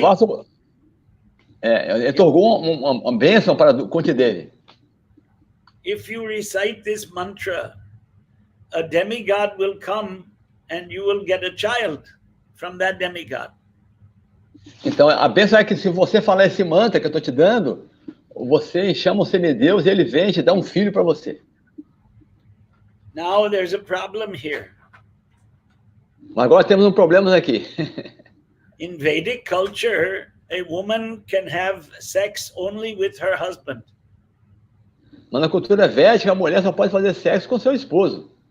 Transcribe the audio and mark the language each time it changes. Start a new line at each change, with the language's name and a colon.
Portuguese: Durvasa otorgou uma bênção para Kunti Devi.
English: If you recite this mantra, a demigod will come and you will get a child from that demigod.
Portuguese: Então, a bênção é que se você falar esse mantra que eu estou te dando, você chama o semideus e ele vem e te dá um filho para você.
English: Now there's a problem here.
Portuguese: Mas agora temos um problema aqui.
English: In Vedic culture, a woman can have sex only with her husband.
Portuguese: Mas na cultura védica, a mulher só pode fazer sexo com seu esposo.